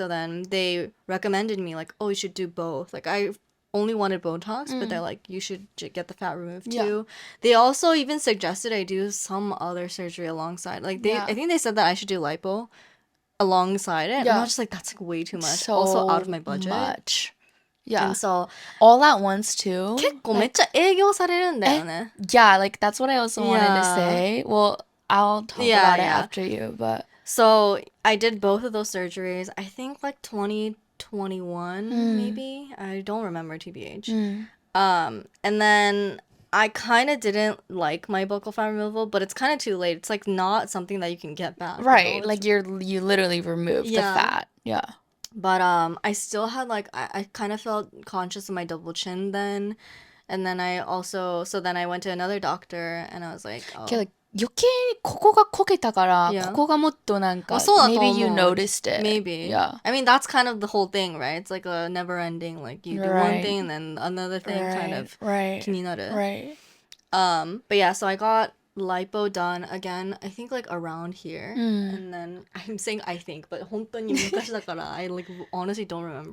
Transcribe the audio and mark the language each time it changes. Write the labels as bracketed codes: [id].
[en] So then they recommended me like, oh, you should do both. Like I only wanted Botox, but they're like, you should get the fat removed Yeah. too. They also even suggested I do some other surgery alongside. Like Yeah. I think they said that I should do lipo alongside it. Yeah. And I was just like, that's like way too much. So also out of my budget. much. Yeah. And so All at once too. [ja] 結構めっちゃ営業されるんだよね. [en] Yeah, like that's what I also wanted to Yeah. say. Well, I'll talk Yeah, about it yeah. after you, but So I did both of those surgeries. I think like 2021 maybe. I don't remember TBH. And then I kind of didn't like my buccal fat removal, but it's kind of too late. It's like not something that you can get back. you know? right, It's- like you literally removed the Yeah. fat. Yeah. But I still had like I kind of felt conscious of my double chin then, and then I also then I went to another doctor and I was like, oh. [ja] けど余計にここがこけたから [en] Yeah. [ja] ここがもっとなんかそうだと思う。 [en] maybe you noticed it. Maybe. Yeah. I mean, that's kind of the whole thing, right? It's like a never ending, like you do one Right. thing and then another thing kind of right. [ja] 気になる. [en] Right. But yeah, so I got lipo done again, I think like around here. And then I'm saying I think, but [ja] 本当に昔だから [en] I like honestly don't remember.